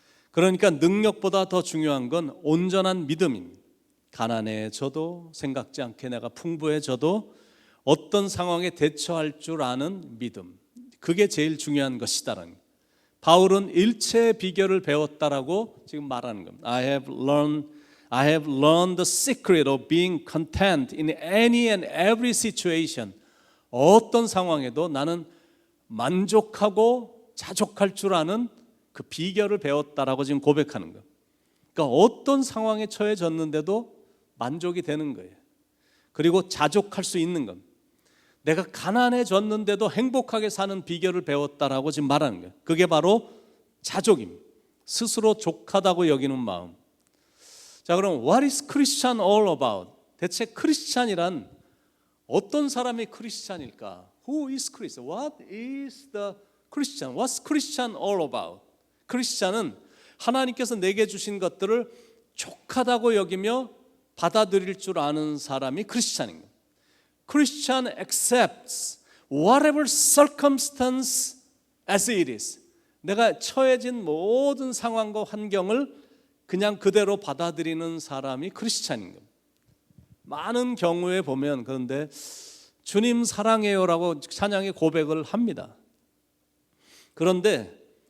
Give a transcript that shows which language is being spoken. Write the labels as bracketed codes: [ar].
[ko] 그러니까 능력보다 더 중요한 건 온전한 믿음입니다. 가난해져도 생각지 않게 내가 풍부해져도 어떤 상황에 대처할 줄 아는 믿음, 그게 제일 중요한 것이다라는 거예요. 바울은 일체의 비결을 배웠다라고 지금 말하는 겁니다. [en] I have learned the secret of being content in any and every situation. [ko] 어떤 상황에도 나는 만족하고 자족할 줄 아는 그 비결을 배웠다라고 지금 고백하는 거예요. 그러니까 어떤 상황에 처해졌는데도 만족이 되는 거예요. 그리고 자족할 수 있는 겁니다. 내가 가난해졌는데도 행복하게 사는 비결을 배웠다라고 지금 말하는 거예요. 그게 바로 자족입니다. 스스로 족하다고 여기는 마음. 자, 그럼 [en] What is Christian all about? [ko] 대체 크리스찬이란 어떤 사람이 크리스찬일까? [en] Who is Christian? What is the Christian? What's Christian all about? [ko] 크리스찬은 하나님께서 내게 주신 것들을 족하다고 여기며 받아들일 줄 아는 사람이 크리스찬인 거예요. [en] Christian accepts whatever circumstance as it is. [ko] 내가 처해진 모든 상황과 환경을 그냥 그대로 받아들이는 사람이 크리스찬인 겁니다. 많은 경우에 보면 그런데 주님 사랑해요라고 찬양의 고백을 합니다. 그런데